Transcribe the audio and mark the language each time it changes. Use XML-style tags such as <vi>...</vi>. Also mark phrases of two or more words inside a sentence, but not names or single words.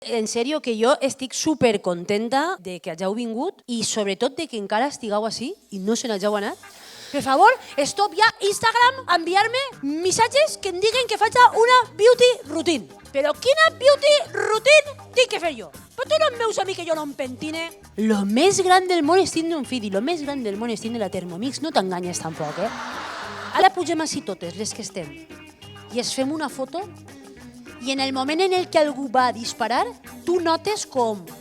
<ca>En sèrio que jo estic supercontenta de que hàgiu vingut i sobretot de que encara estigueu així i no se n'hàgiu anat. Per favor, stop ja Instagram a enviar-me missatges que em diguen que faig una</ca> <en>beauty routine.</en> <ca>Però quina</ca> <en>beauty routine</en> <ca>tinc que fer jo? Però tu no em veus a mi que jo no em pentine? Lo més gran del món és tindre un fill i lo més gran del món és tindre la Thermomix. No t'enganyes tampoc, eh? Ara pugem així totes, les que estem, i es fem una foto i en el moment en el que algú va a disparar, tu notes com...</ca>